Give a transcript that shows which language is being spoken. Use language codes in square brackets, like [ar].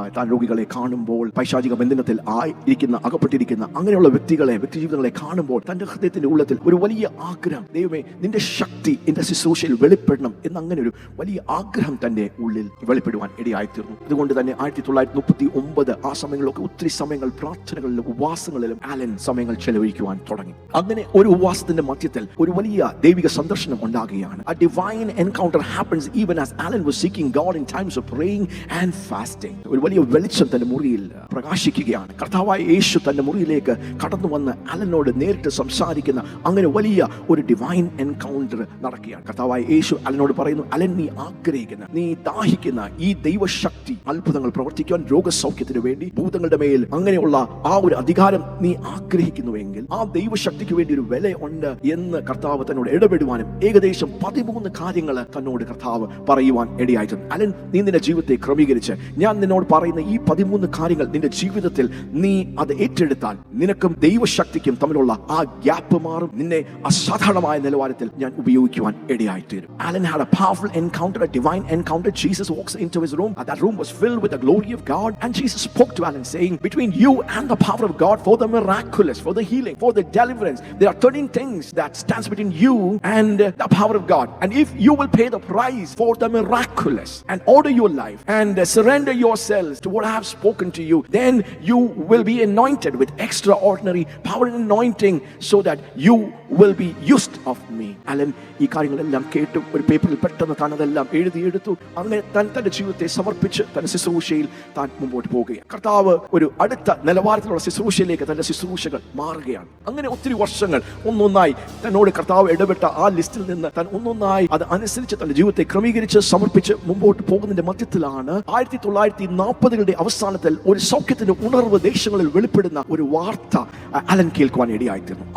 [ml] താൻ രോഗികളെ കാണുമ്പോൾ, പൈശാചിക ബന്ധനത്തിൽ അകപ്പെട്ടിരിക്കുന്ന അങ്ങനെയുള്ള വ്യക്തിജീവിതങ്ങളെ കാണുമ്പോൾ തന്റെ ഹൃദയത്തിന്റെ ഉള്ളത്തിൽ ഒരു വലിയ ആഗ്രഹം, ദൈവമേ നിന്റെ ശക്തി എന്റെ ശുശ്രൂഷയിൽ വെളിപ്പെടണം എന്നങ്ങനെ ഒരു വലിയ ആഗ്രഹം തന്റെ ഉള്ളിൽ വെളിപ്പെടുവാൻ ഇടയായി തീർന്നു. അതുകൊണ്ട് തന്നെ 1939 ആ സമയങ്ങളിലൊക്കെ ഒത്തിരി സമയങ്ങൾ പ്രാർത്ഥനകളിലും ഉപവാസങ്ങളിലും ആലൻ സമയങ്ങൾ ചെലവഴിക്കുവാൻ തുടങ്ങി. അങ്ങനെ ഒരു ഉപവാസത്തിന്റെ മധ്യത്തിൽ ഒരു വലിയ ദൈവിക സന്ദർശനം ഉണ്ടാകുകയാണ്. [en] A divine encounter happens even as Alan was seeking God in times of praying and fasting. [ml] ഒരു വലിയ വെളിച്ചം തന്റെ മുറിയിൽ പ്രകാശിക്കുകയാണ്. കർത്താവായ യേശു തന്റെ മുറിയിലേക്ക് കടന്നു വന്ന് അലനോട് നേരിട്ട് സംസാരിക്കുന്ന അങ്ങനെ വലിയ ഒരു ഡിവൈൻ എൻകൗണ്ടർ നടക്കുകയാണ്. കർത്താവായ യേശു അലനോട് പറയുന്നു, അലൻ നീ ആഗ്രഹിക്കുന്ന, നീ ദാഹിക്കുന്ന ഈ ദൈവശക്തി അത്ഭുതങ്ങൾ പ്രവർത്തിക്കുവാൻ, രോഗസൗഖ്യത്തിന് വേണ്ടി, ഭൂതങ്ങളുടെ മേൽ അങ്ങനെയുള്ള ആ ഒരു അധികാരം നീ ആഗ്രഹിക്കുന്നുവെങ്കിൽ ആ ദൈവശക്തിക്ക് വേണ്ടി ഒരു വില ഉണ്ട് എന്ന് കർത്താവ് തന്നോട് ഇടപെടുവാനും ഏകദേശം 13 കാര്യങ്ങൾ തന്നോട് കർത്താവ് പറയുവാൻ ഇടയായിട്ടുണ്ട്. അലൻ നീ നിന്റെ ജീവിതത്തെ ക്രമീകരിച്ച് ഞാൻ നിന്നോട് പറയുന്ന ഈ 13 കാര്യങ്ങൾ നിന്റെ ജീവിതത്തിൽ നീ അത് ഏറ്റെടുത്താൽ നിനക്കും ദൈവശക്തിക്കും തമ്മിലുള്ള ആ ഗ്യാപ്പ് മാറും. നിന്നെ അസാധാരണമായ നിലവാരത്തിൽ ഞാൻ ഉപയോഗിക്കുവാൻ ഇടയായിത്തീരും. [en] Alan had a powerful encounter, a divine encounter. Jesus walks into his room. That room was filled with the glory of God, and Jesus spoke to Alan saying, between you and the power of God, for the miraculous, for the healing, for the deliverance, there are 13 things that stands between you and the power of God. And if you will pay the price for the miraculous and order your life and surrender yourselves to what I have spoken to you, then you will be anointed with extraordinary power and anointing so that you will be used of me. [ml] Alan ഈ കാര്യങ്ങളെല്ലാം കേട്ടു ഒരു പേപ്പറിൽ പെട്ടെന്ന് താൻ അതെല്ലാം എഴുതിയെടുത്തു. അങ്ങനെ തന്റെ ജീവിതത്തെ സമർപ്പിച്ച് തന്റെ ശുശ്രൂഷയിൽ താൻ മുമ്പോട്ട് പോകുകയാണ്. കർത്താവ് ഒരു അടുത്ത നിലവാരത്തിലുള്ള ശുശ്രൂഷയിലേക്ക് തന്റെ ശുശ്രൂഷകൾ മാറുകയാണ്. അങ്ങനെ ഒത്തിരി വർഷങ്ങൾ ഒന്നൊന്നായി തന്നോട് കർത്താവ് ഇടപെട്ട ആ ലിസ്റ്റിൽ നിന്ന് താൻ ഒന്നൊന്നായി അത് അനുസരിച്ച് തന്റെ ജീവിതത്തെ ക്രമീകരിച്ച് സമർപ്പിച്ച് മുമ്പോട്ട് പോകുന്നതിന്റെ മധ്യത്തിലാണ് 1940കളുടെ അവസാനത്തിൽ ഒരു സൗഖ്യത്തിന്റെ ഉണർവ് ദേശങ്ങളിൽ വെളിപ്പെടുന്ന ഒരു വാർത്ത അലൻ കേൾക്കുവാൻ ഇടയായിത്തീർന്നു.